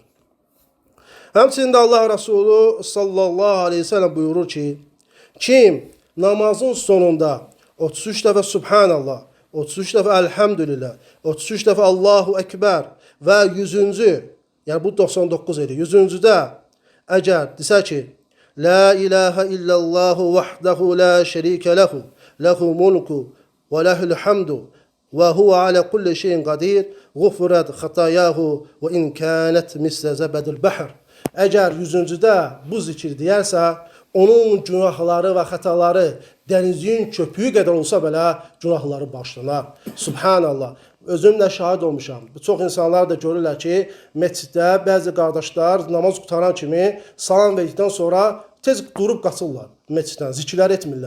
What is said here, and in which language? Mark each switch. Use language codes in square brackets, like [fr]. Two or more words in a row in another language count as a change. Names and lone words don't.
[az] Həmçində Allah Resulü [ar] صلى الله عليه وسلم [az] buyurur ki, kim namazın sonunda 33 dəfə Subhanallah, 33 dəfə Elhamdülillah, 33 dəfə Allahu Ekber və 100-cü, yəni bu 99 edir, 100-cüdə əgər desə ki, [ar] لا إله إلا الله وحده لا شريك له، له الملك وله الحمد وهو على كل شيء قدير، غفرت خطاياه وإن كانت مثل زبد البحر. [az] Əgər 100-cüdə bu zikir deyərsə, onun günahları və xətaları dənizin köpüyü qədər olsa belə günahları bağışlanar. Subhanallah. Özüm də şahid olmuşam. Çox insanlar da görürlər ki, məsciddə bəzi qardaşlar namaz qutaran kimi salam verdikdən sonra tez durub qaçırlar məsciddən, zikirlər etmirlər.